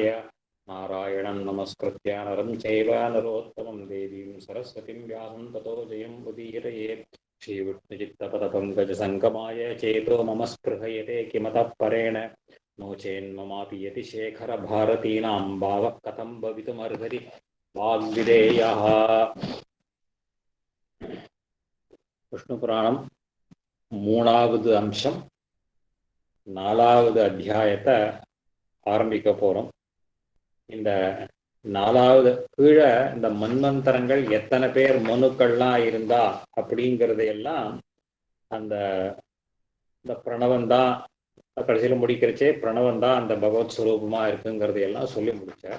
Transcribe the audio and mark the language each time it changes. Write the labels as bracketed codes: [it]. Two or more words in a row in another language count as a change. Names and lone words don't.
[sa] नारायणं नमस्कृत्य नरं चैव नरोत्तमं देवीं सरस्वतीं व्यासं ततो जयं उदीरयेत्। श्रीविष्णुचित्तपदपङ्कजसङ्गमाय चेतो मम स्पृहयते किमतः परेण नो चेन्ममापि यतिशेखरभारतीनां भावः कथं भवितुमर्हति वाग्विदेयः। [ta] விஷ்ணுபுராணம் 3வது அம்சம் 4வது அத்தியாயத்தை ஆரம்பிக்க போறோம். இந்த 4வது கீழே இந்த மன்வந்தரங்கள் எத்தனை பேர் மனுக்கள்லாம் இருந்தா அப்படிங்கிறதையெல்லாம் அந்த பிரணவன் தான் கடைசியில் முடிக்கிறச்சே பிரணவன் தான் அந்த பகவத் ஸ்வரூபமா இருக்குங்கிறதையெல்லாம் சொல்லி முடிச்சார்.